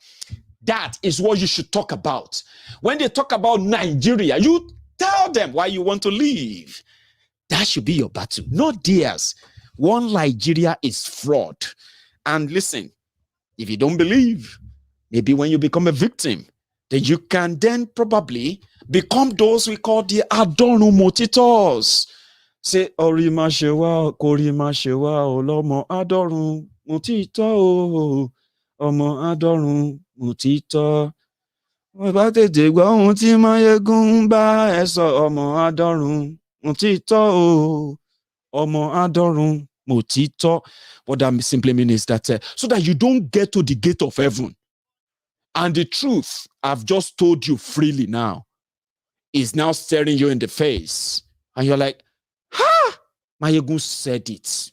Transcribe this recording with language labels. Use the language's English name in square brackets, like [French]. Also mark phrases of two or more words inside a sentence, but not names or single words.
[English] That is what you should talk about. When they talk about Nigeria, you tell them why you want to leave. That should be your battle, not theirs. One Nigeria is fraud. And listen, if you don't believe, maybe when you become a victim, then you can then probably become those we call the Adornu Motitors. [Yoruba] Say, Orima Shewa, Korima Shewa, Olomo Adorun Motito, Omo Adorun Motito. Bá tètè gbọ́ ohun tí Maiyegun bá ẹ sọ, ọmọ Adorun Motito, Omo Adorun Motito. [English] What that simply means is that so that you don't get to the gate of heaven. And the truth I've just told you freely now is now staring you in the face. And you're like, Maiyegun said it.